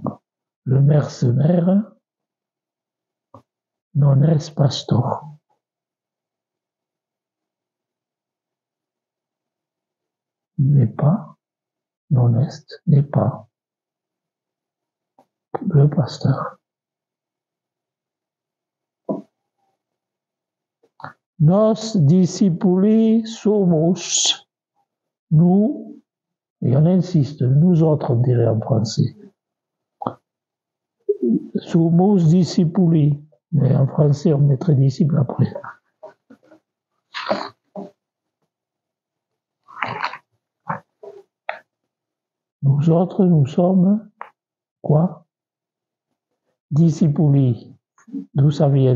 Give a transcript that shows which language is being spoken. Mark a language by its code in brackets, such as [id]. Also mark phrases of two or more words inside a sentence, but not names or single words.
[fr] Le mercenaire [la] non est pastor. [fr] N'est pas, [la] non est, [fr] n'est pas le pasteur. [la] Nos discipuli sumus. [fr] Nous, et on insiste, nous autres, on dirait en français. [la] Sumus discipuli. [fr] Mais en français, on mettrait disciple après. Nous autres, nous sommes quoi? Discipuli. D'où ça vient?